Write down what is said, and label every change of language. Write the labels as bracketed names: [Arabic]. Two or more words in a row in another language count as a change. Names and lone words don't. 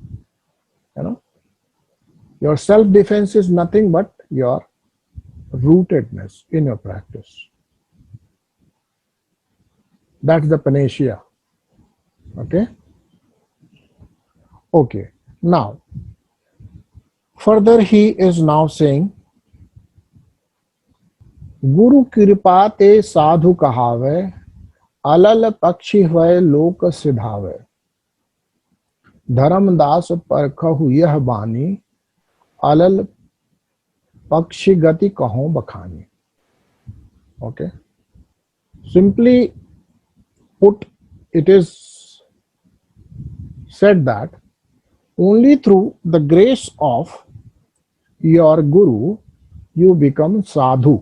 [English] Your self-defense is nothing but your rootedness in your practice. That's the panacea. Okay. Now, further he is now saying, [Hindi] Guru कृपा ते साधु कहावे, अलल पक्षी हुए लोक सिधावे, धर्मदास परखहु यह बानी, अलल पक्षी गति कहो बखानी. [English] Okay. Simply put, it is said that only through the grace of your guru you become sadhu.